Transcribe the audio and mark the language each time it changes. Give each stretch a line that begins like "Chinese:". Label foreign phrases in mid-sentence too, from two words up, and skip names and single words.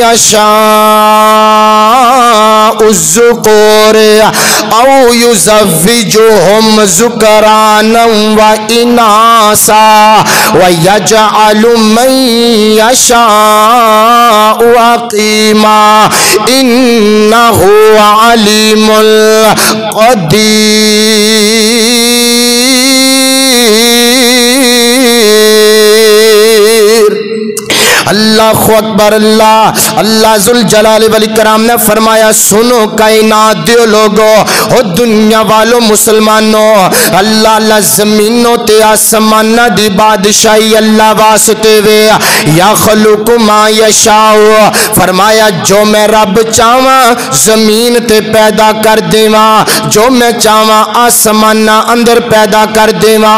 Arabic: يشاء ذكور أو يزوجهم ذكرانا وإناثا ويجعل من يشاء عقيما إنه العليم القدير. الله أكبر.
Punjabi: اللہ ذوالجلال والاکرام نے فرمایا سنو کائنات دے لوگو او دنیا والوں مسلمانوں، اللہ اللہ زمینوں تے آسماناں دی بادشاہی اللہ واسطے وے.
Arabic: يا خلق ما يشاء,
Punjabi: فرمایا جو میں رب چاواں زمین تے پیدا کر دیواں، جو میں چاواں آسماناں اندر پیدا کر دیواں.